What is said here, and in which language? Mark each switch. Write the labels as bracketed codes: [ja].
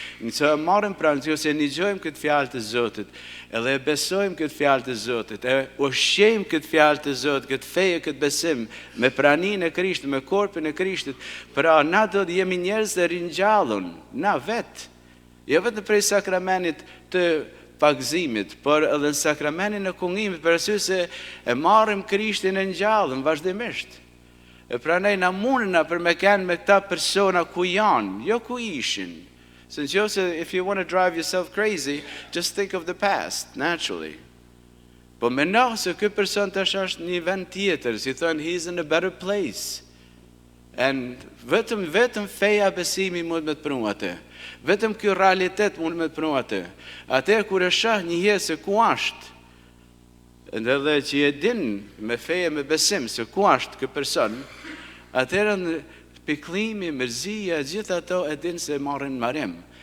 [sq] Nëse e marrim pra nëse e nigjojmë këtë fjalë të Zotit, edhe e besojmë këtë fjalë të Zotit, e ushqejmë këtë fjalë të Zotit, këtë feje, këtë besim, me praninë e Krishtit, me korpin e Krishtit, pra na do të jemi njerëz të ringjallur, na vetë. Jo vetëm prej sakramentit të pagëzimit, por edhe në sakramentin e kungimit, për arsye se e marrim Krishtin e ngjallën vazhdimisht. E pranaj na mundna për me kanë me këta persona ku janë, jo ku ishin. [en] Since Joseph, if you want to drive yourself crazy, just think of the past, naturally. [sq] Po mendo se ky person tash është një vend tjetër, si thonë, [en] he's in a better place. [sq] And vetëm feja besimi mund me të pranu atë. Vetëm kjo realitet mund me të pranu atë. Atë kur e shah një herë se ku është, edhe që e din me feje me besim se ku është ky person, atëherë në pikëllimi, mërzia, gjithë ato e din se marrin marim.